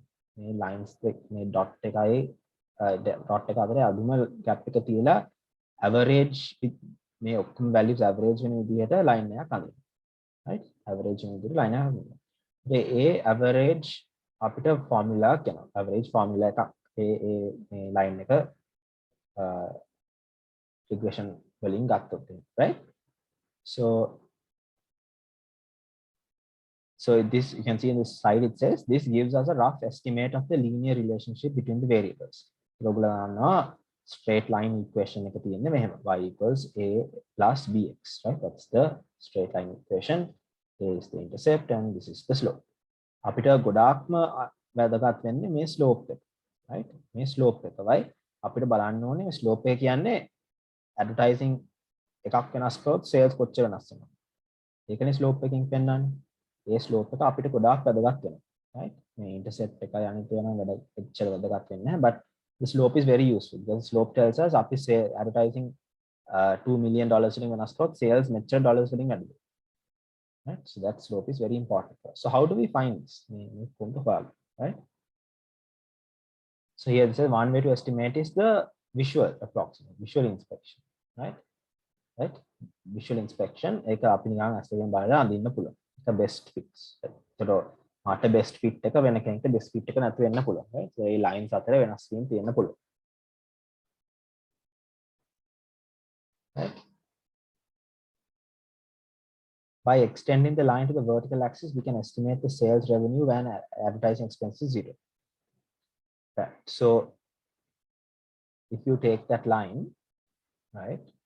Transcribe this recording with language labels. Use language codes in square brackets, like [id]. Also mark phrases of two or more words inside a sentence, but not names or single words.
[si] මේ lines මේ dot එකයි dot එක අතරේ අඩුම gap එක තියලා average මේ ඔක්කොම values average වෙන විදිහට line එකක් අඳිනවා. right? average වෙන විදිහට line එකක් අඳිනවා. ඒ average අපිට formula කියනවා. [en] average formula [si] එකක් මේ line එක regression වලින් ගත්තොත් right? [en] So this you can see in this slide it says this gives us a rough estimate of the linear relationship between the variables. Straight line equation [si] එක තියෙන්නේ මෙහෙම [en] y equals a plus bx, right? That's the straight line equation. A is the intercept and this is the slope. [si] අපිට ගොඩාක්ම වැදගත් වෙන්නේ මේ slope එක, right? මේ slope එකයි අපිට බලන්න ඕනේ slope එක කියන්නේ advertising එකක් වෙනස් කරොත් sales කොච්චර වෙනස් වෙනවද? ඒකනේ slope එකකින් පෙන්නන්නේ. ඒ slope එක අපිට ගොඩාක් වැදගත් වෙනවා. right? මේ intercept එකයි අනිත් ඒවා නම් එච්චර වැදගත් වෙන්නේ නැහැ. [en] But the slope is very useful. The slope tells us [si] අපි advertising $2 million වලින් වෙනස් කරොත් sales මෙච්චර dollars වලින් වැඩි වෙනවා. [en] right? So that slope is very important for us. So how do we find this? [si] මේ කොහොමද හොයන්නේ? [en] right? So here this is one way to estimate is the visual approximate, visual inspection. [si] right? [en] Visual inspection [si] ඒක අපි නිකන් අස්තෙන් බලලා අඳින්න පුළුවන්. [en] the best fits. [si] So මට [en] best fit [si] එක වෙන කෙනෙක්ට [en] best fit [si] එක නැති වෙන්න පුළුවන්. right? So මේ lines අතර වෙනස් වීම තියෙන්න පුළුවන්. [en] right? By extending the line to the vertical axis, we can estimate the sales revenue when advertising expense is 0. right? So if you take that line, right?